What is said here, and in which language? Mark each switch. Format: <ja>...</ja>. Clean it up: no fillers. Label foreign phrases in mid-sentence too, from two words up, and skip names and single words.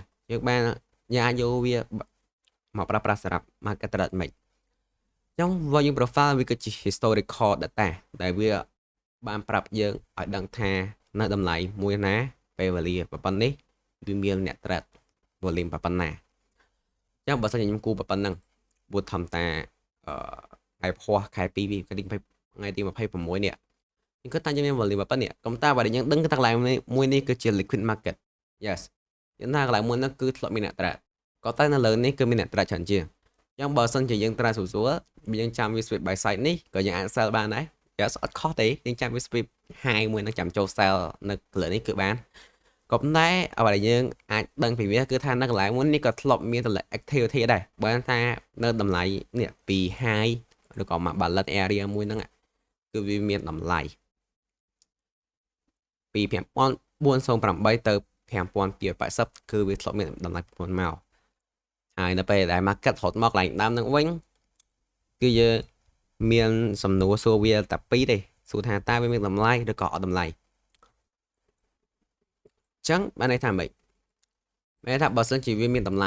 <km>យើងបានយើងអាចយកវាមកប្រើប្រាស់សម្រាប់</km> <en>market trade</en> <km>មិនចឹង</km> <en>volume profile</en> <km>វាគឺជា</km> <en>historical data</en> <km>ដែលវាបានប្រាប់យើងឲ្យដឹងថានៅតម្លៃមួយណាពេលវេលាប៉ុណ្ណេះវាមានអ្នក</km> <en>trade volume</en> <km>ប៉ុណ្ណាចឹងបើសិនជាខ្ញុំគូប៉ុណ្ណឹងពួតធម្មតាខែភ័សខែ2ថ្ងៃទី26នេះខ្ញុំគិតថាយើងមាន volume ប៉ុណ្ណេះកុំតាបើយើងដឹងថាកន្លែងមួយនេះគឺជា</km> <en>liquid market yes</en> <km>យើងថាកន្លែងមួយហ្នឹងគឺធ្លាប់មានអ្នក trade ក៏តែនៅលើនេះគឺមានអ្នក trade ច្រើនជាងចឹងបើសិនជាយើង trade ស្រួលយើងចាំវា</km> <en>sweep by side</en> <km>នេះក៏យើងអាច sell បានដែរ yes អត់ខុសទេយើងចាំវា</km> <en>sweep high</en> <km>មួយនឹងចាំចូល sell នៅលើនេះគឺបានក៏ប៉ុន្តែអ្វីដែលយើងអាចដឹងពីវាគឺថានៅកន្លែងមួយនេះក៏ធ្លាប់មានតម្លៃ activity ដែរបើថានៅតម្លៃនេះពី high ឬក៏មក</km> <en>balance area</en> <km>មួយហ្នឹងគឺវាមានតម្លៃ ពី5408ទៅ5280គឺវាធ្លាប់មានតម្លៃប្រព័ន្ធមកហើយនៅពេលដែល market ហត់មកកន្លែងដើមហ្នឹងវិញគឺយើងមានសំណួរសួរវាតែពីរទេសួរថាតើវាមានតម្លៃឬក៏អត់តម្លៃចឹងបានន័យថាម៉េចមានន័យថាបើសិនជាវាមានតម្លៃ</km>